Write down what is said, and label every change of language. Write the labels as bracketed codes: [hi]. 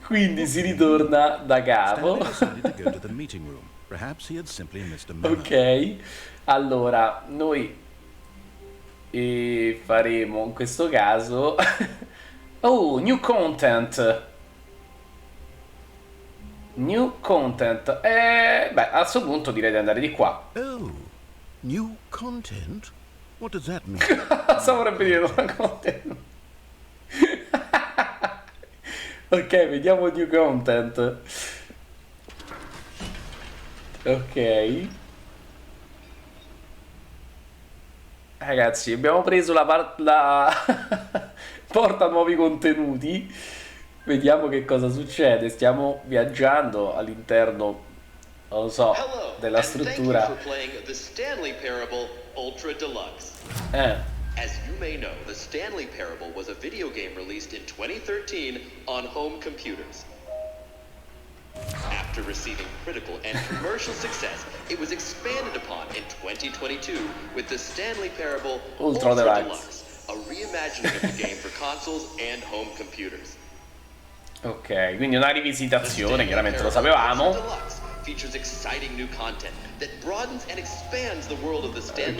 [it] Quindi si ritorna da capo. [en] Stanley decided to go to the meeting room. Perhaps he had simply missed a memo. [it] Ok, allora noi faremo in questo caso oh, new content. New content. Beh, a questo punto direi di andare di qua. [en] Oh, new content? What does that mean? [it] Cosa vorrebbe dire nuova content? Ok, vediamo new content. Ok. Ragazzi, abbiamo preso la porta nuovi contenuti. Vediamo che cosa succede. Stiamo viaggiando all'interno, non lo so, della struttura. [en] Thank you for playing the Stanley Parable Ultra Deluxe. As you may know, the Stanley Parable was a video game released in 2013 on home computers. After receiving critical and commercial success, it was expanded upon in 2022 with the Stanley Parable Ultra Deluxe, a reimagining of the game for consoles and home computers. [it] Ok, quindi una rivisitazione, chiaramente lo sapevamo. [en] Features exciting new content that broadens and expands the world of the Stanley